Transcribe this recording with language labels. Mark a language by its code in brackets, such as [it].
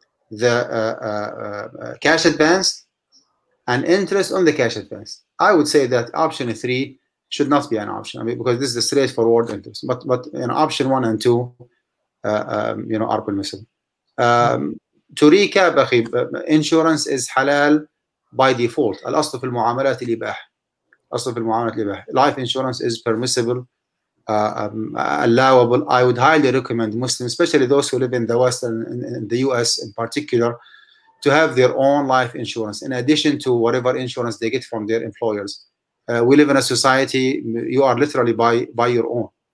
[en] the cash advance and interest on the cash advance. I would say that option 3 should not be an option. I mean, because this is the straightforward interest. But option 1 and 2, are permissible. To recap, insurance is halal by default. [ar] الأصل في المعاملات الإباحة. أصل في المعاملات الإباحة. [en] Life insurance is permissible, allowable. I would highly recommend Muslims, especially those who live in the West and in the US in particular, to have their own life insurance in addition to whatever insurance they get from their employers. We live in a society, you are literally by your own.